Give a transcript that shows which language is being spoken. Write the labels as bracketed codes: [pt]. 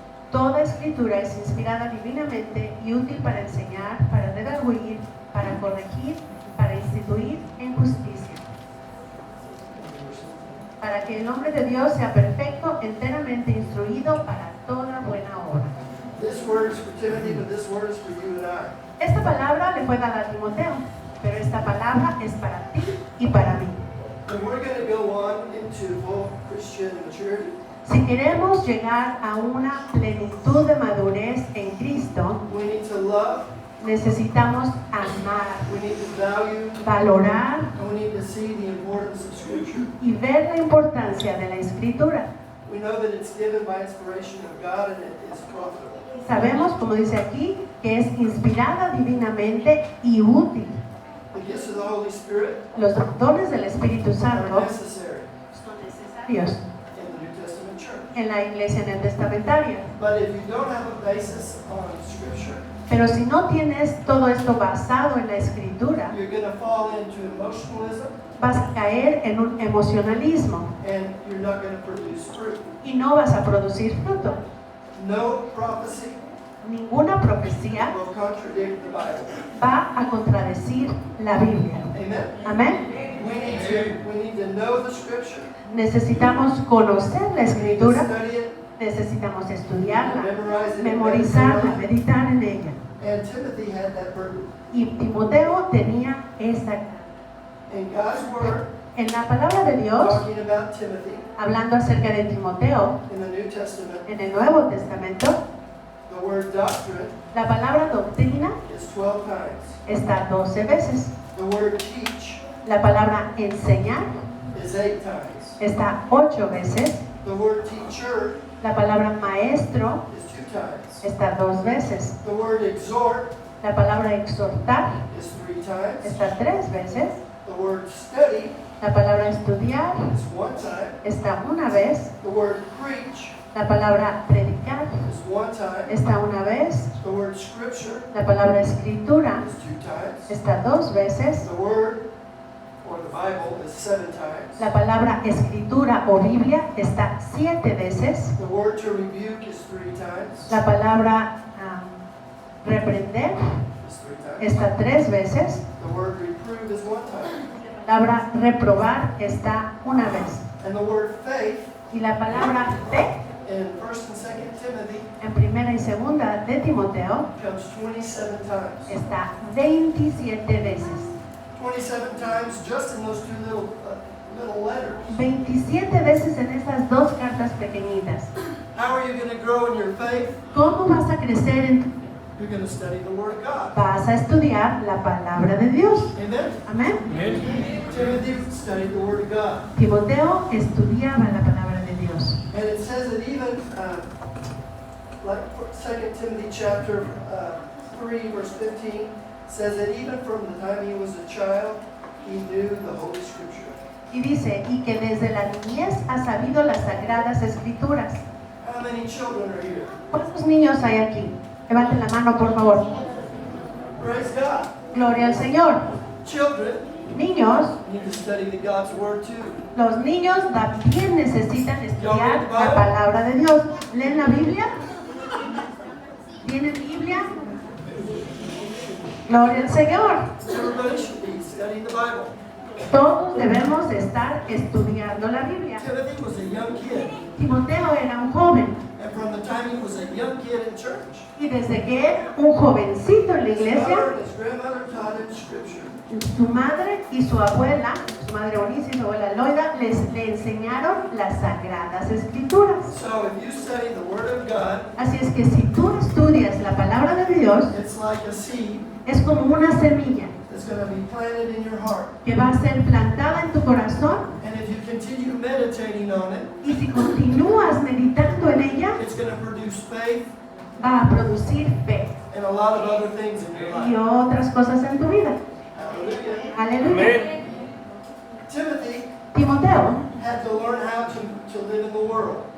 [es] Toda escritura es inspirada divinamente y útil para enseñar, para redarguir, para corregir, para instituir en justicia, para que el hombre de Dios sea perfecto, enteramente instruido para toda buena obra. [en] This word is for Timothy, but this word is for you and I. [es] Esta palabra le fue dada a Timoteo, pero esta palabra es para ti y para mí. [en] And we're going to go on into full Christian maturity. [es] Si queremos llegar a una plenitud de madurez en Cristo, [en] We need to love, [es] necesitamos amar, [en] we need to value, [es] valorar [en] and we need to see the importance of Scripture. [es] y ver la importancia de la Escritura. [en] We know that it's given by inspiration of God and it is profitable. [es] Sabemos, como dice aquí, que es inspirada divinamente y útil. [en] The gifts of the Holy Spirit [es] Los dones del Espíritu [en] are [es] Santo [en] necessary [es] son necesarios [en] in the New Testament church. [es] en la iglesia neotestamentaria. [en] But if you don't have a basis on Scripture, [es] Pero si no tienes todo esto basado en la Escritura, [en] you're going to fall into emotionalism [es] vas a caer en un emocionalismo [en] and you're not going to produce fruit. [es] y no vas a producir fruto. [en] No prophecy [es] Ninguna profecía [en] will contradict the Bible. [es] va a contradecir la Biblia. [en] Amen? [es] Amén. [en] We need to know the Scripture. [es] Necesitamos conocer la [en] We need to [es] Escritura, [en] study it, [es] necesitamos estudiarla, [en] memorize it, [es] memorizarla, [en] meditate on it. [es] meditar en ella. [en] And Timothy had that burden. [es] Y Timoteo tenía esta. [en] In God's Word, [es] En la palabra de Dios, [en] talking about Timothy [es] hablando acerca de Timoteo, [en] in the New Testament, [es] en el Nuevo Testamento, [en] the word doctrine [es] la palabra doctrina [en] is 12 times. [es] está 12 veces. [en] The word teach [es] La palabra enseñar [en] is 8 times. [es] está 8 veces. [en] The word teacher [es] La palabra maestro [en] is 2 times. [es] está 2 veces. [en] The word exhort [es] La palabra exhortar [en] is 3 times. [es] está 3 veces. [en] The word study [es] La palabra estudiar [en] is 1 time. [es] está 1 vez. [en] The word preach [es] La palabra predicar [en] is 1 time. [es] está 1 vez. [en] The word scripture [es] La palabra escritura [en] is 2 times. [es] está 2 veces. [en] The word or the Bible is 7 times. [es] La palabra escritura o Biblia está 7 veces. [en] The word to rebuke is 3 times. [es] La palabra reprender [en] Is 3 times. [es] está 3 veces. [en] The word reprove is 1 time. [es] La palabra reprobar está 1 vez. [en] And the word faith [es] Y la palabra fe [en] in 1 and 2 Timothy [es] en primera y segunda de Timoteo [en] comes 27 times. [es] está 27 veces. [en] 27 times just in those two little letters. [es] 27 veces en esas 2 cartas pequeñitas. [en] How are you going to grow in your faith? [es] ¿Cómo vas a crecer en tu... [en] You're going to study the Word of God. [es] Vas a estudiar la palabra de Dios. [en] Amen? [es] Amén. [en] Timothy studied the Word of God. [es] Timoteo estudiaba la palabra de Dios. [en] And it says that even, like 2 Timothy chapter 3, verse 15, says that even from the time he was a child, he knew the Holy Scripture. [es] Y dice, y que desde la niñez ha sabido las sagradas escrituras. [en] How many children are here? [es] ¿Cuántos niños hay aquí? Levanten la mano, por favor. [en] Praise God. [es] Gloria al Señor. [en] Children [es] Niños, [en] need to study the God's Word too. [es] los niños también necesitan estudiar la palabra de Dios. ¿Leen la Biblia? ¿Tienen Biblia? Gloria al Señor. [en] Everybody should be studying the Bible. [es] Todos debemos estar estudiando la Biblia. [en] Timothy was a young kid, [es] Timoteo era un joven [en] and from the time he was a young kid in church, [es] y desde que era un jovencito en la [en] his [es] iglesia, [en] mother and his grandmother taught him Scripture. [es] su madre y su abuela, su madre Eunice y su abuela Loida, le enseñaron las sagradas escrituras. [en] So if you study the Word of God, [es] Así es que si tú estudias la palabra de Dios, [en] it's like a seed [es] es como una semilla [en] that's going to be planted in your heart. [es] que va a ser plantada en tu corazón, [en] And if you continue meditating on it, [es] y si continúas meditando en ella, [en] it's going to produce faith [es] va a producir fe [en] and a lot of other things in your [es] y [en] life. [es] otras cosas en tu vida. [en] Hallelujah. [es] Aleluya. [en] Timothy [es] Timoteo [en] had to learn how to live in the world.